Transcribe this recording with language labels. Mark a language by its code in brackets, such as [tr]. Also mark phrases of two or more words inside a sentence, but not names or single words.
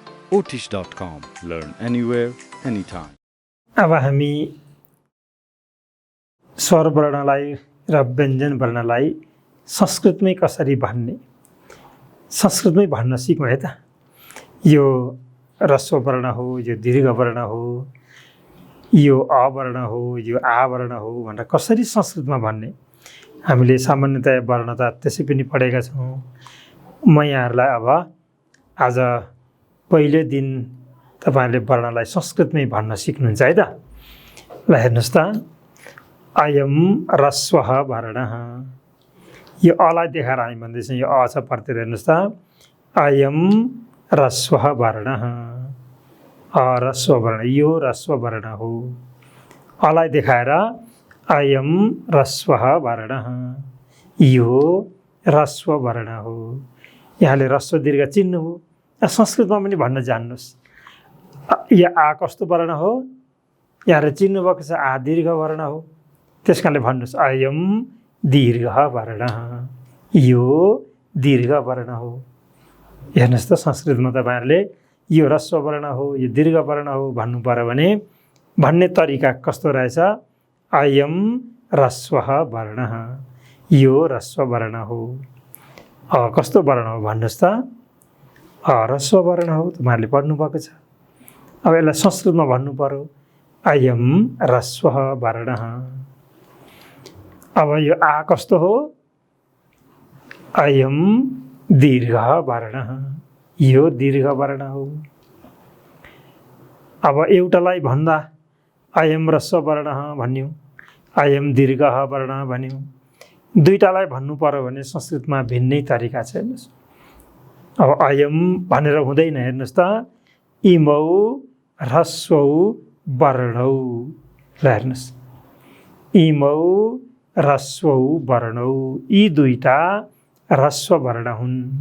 [en] Ottish.com. Learn anywhere, anytime. [ne] अब हामी स्वर वर्णलाई र व्यञ्जन वर्णलाई संस्कृतमै कसरी भन्ने, संस्कृतमै भन्न सिकौँ है त। यो ह्रस्व वर्ण हो, यो दीर्घ वर्ण हो, यो अ वर्ण हो, यो आ वर्ण हो भनेर कसरी संस्कृतमा भन्ने। हामीले सामान्यतया वर्ण त त्यसै पनि पढेका छौँ। म यहाँहरूलाई अब आज पहिलो दिन तपाईहरुले वर्णलाई संस्कृतमै भन्न सिक्नुहुन्छ है त। ल हेर्नुस् त, [sa] अयम ह्रस्वः वर्णः। [ne] यो अलाई देखाएर हामी भन्दैछौँ, यो अ छ प्रत्यय। हेर्नुस् त, [sa] अयम ह्रस्वः वर्णः। [ne] ह्रस्व वर्ण, यो ह्रस्व वर्ण हो। अलाई देखाएर [sa] अयम ह्रस्वः वर्णः, [ne] यो ह्रस्व वर्ण हो। यहाँले ह्रस्व दीर्घ चिन्नु हो। संस्कृतमा पनि भन्न जान्नुस्, यो आ कस्तो वर्ण हो, यहाँले चिन्नु भएको छ, आ दीर्घ वर्ण हो। त्यसकारणले भन्नुस् [sa] अयम दीर्घ वर्णः, [ne] यो दीर्घ वर्ण हो। हेर्नुस् त, संस्कृतमा तपाईहरुले यो ह्रस्व वर्ण हो, यो दीर्घ वर्ण हो भन्नु पर्यो भने भन्ने तरिका कस्तो रहेछ? [sa] अयम ह्रस्वः वर्णः, [ne] यो ह्रस्व वर्ण हो। कस्तो वर्ण हो भन्नुस् त? ह्रस्व वर्ण हो। तपाईहरुले पढ्नु भएको छ। अब यसलाई संस्कृतमा भन्नु पर्यो, [sa] अयम ह्रस्वः वर्णः। [ne] अब यो आ कस्तो हो? [sa] अयम दीर्घ वर्णः, [ne] यो दीर्घ वर्ण हो। अब एउटालाई भन्दा [sa] अयम ह्रस्व वर्णः [ne] भन्यौं, [sa] अयम दीर्घ वर्णः [ne] भन्यौं। दुईटालाई भन्नु पर्यो भने संस्कृतमा भिन्नै तरिका छ। हेर्नुस्, अब अयम भनेर हुँदैन। हेर्नुस् त, [sa] इमौ ह्रस्वौ वर्णौ। [ne] ल हेर्नुस्, [sa] इमौ ह्रस्वौ वर्णौ, [ne] यी दुईटा ह्रस्व वर्ण हुन्।